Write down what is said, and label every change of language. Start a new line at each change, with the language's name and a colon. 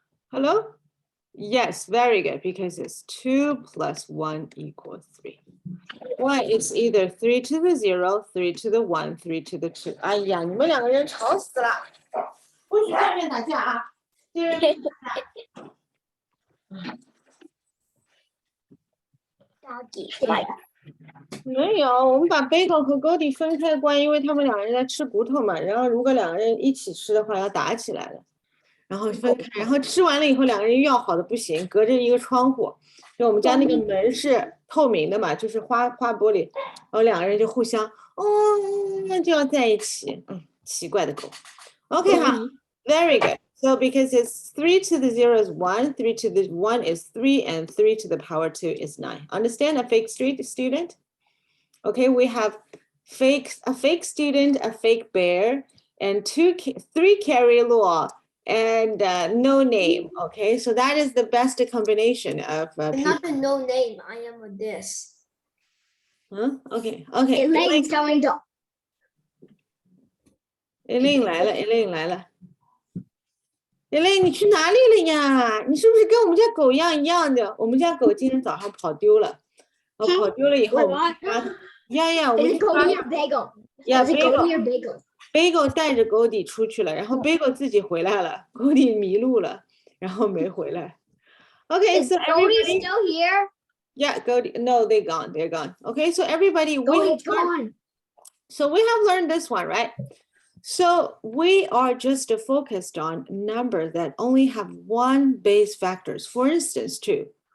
English: Hello? Yes, very good, because it's 2 plus 1 equals 3. Why? It's either 3 to the 0, 3 to the 1, 3 to the 2.
Chinese: 哎呀，你们两个人吵死了！不许在外面打架啊！到底坏了。没有，我们把 Bagel 和 Goldie 分开关，因为他们两个人在吃骨头嘛。然后如果两个人一起吃的话，要打起来了。然后分开，然后吃完了以后，两个人要好的不行，隔着一个窗户。就我们家那个门是透明的嘛，就是花玻璃，然后两个人就互相就要在一起。奇怪的狗。OK 哈，
English: Very good. So because it's 3 to the 0 is 1, 3 to the 1 is 3, and 3 to the power 2 is 9. Understand? A fake student? Okay, we have a fake student, a fake bear, and 3 carry law, and no name. Okay, so that is the best combination of Not the no name. I am a this. Huh? Okay. Elaine's going to.
Chinese: Elaine 来了，Elaine 来了。 Elaine 你去哪里了呀？你是不是跟我们家狗一样的？我们家狗今天早上跑丢了，跑丢了以后，我们
English: Yeah, Is it Goldie or Bagel? Is it Goldie or Bagel?
Chinese: Bagel 带着 Goldie 出去了，然后 Bagel 自己回来了，Goldie 迷路了，然后没回来。
English: Okay, Is so Goldie everybody, still here? yeah, Goldie, no, they're gone. Okay, so everybody, Goldie's gone. So we have learned this one, right? So we are just focused on numbers that only have one base factors. For instance, 2.